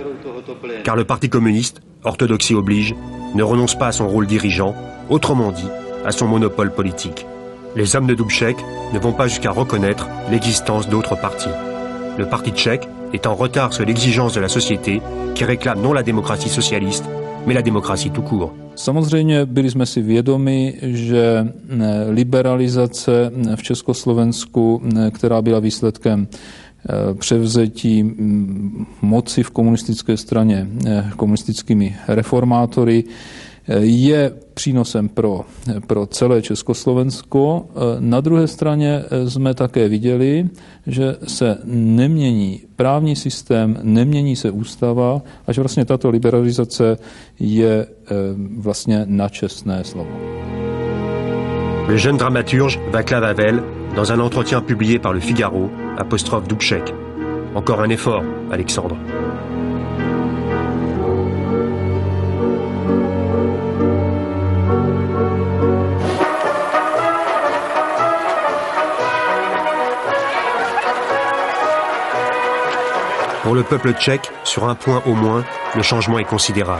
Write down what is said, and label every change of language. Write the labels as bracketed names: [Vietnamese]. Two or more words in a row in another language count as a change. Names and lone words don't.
[French] Car le Parti communiste, orthodoxie oblige, ne renonce pas à son rôle dirigeant, autrement dit, à son monopole politique. Les hommes de Dubček ne vont pas jusqu'à reconnaître l'existence d'autres partis. Le Parti tchèque est en retard sur l'exigence de la société qui réclame non la démocratie socialiste, mais la démocratie tout court. [Czech] Samozřejmě byli jsme si vědomi, že liberalizace v Československu, která byla výsledkem převzetí moci v komunistické straně komunistickými reformátory, je přínosem pro celé Československo. Na druhé straně jsme také viděli, že se nemění právní systém, nemění se ústava a že vlastně tato liberalizace je vlastně na čestné slovo. [French] Le jeune dramaturge Václav Havel, dans un entretien publié par le Figaro, apostrophe Dubček. Encore un effort, Alexandre. Pour le peuple tchèque, sur un point au moins, le changement est considérable.